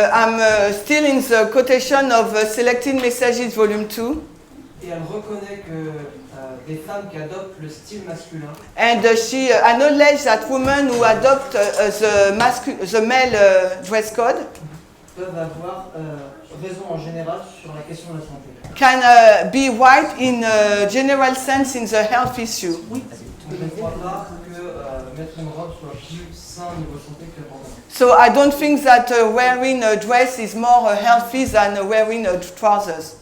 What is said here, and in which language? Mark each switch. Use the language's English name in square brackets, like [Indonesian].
[English] I'm still in the quotation of Selected Messages volume 2. [French] Et elle reconnaît que des femmes qui adoptent le style masculin [English] And she acknowledged that women who adopt the male dress code [French] peuvent avoir raison en général sur la question de la santé. [English] can be right in a general sense in the health issue. [French] Je ne crois pas que mettre une robe soit plus sain niveau santé que le pantalon. [English] So I don't think that wearing a dress is more healthy than wearing trousers.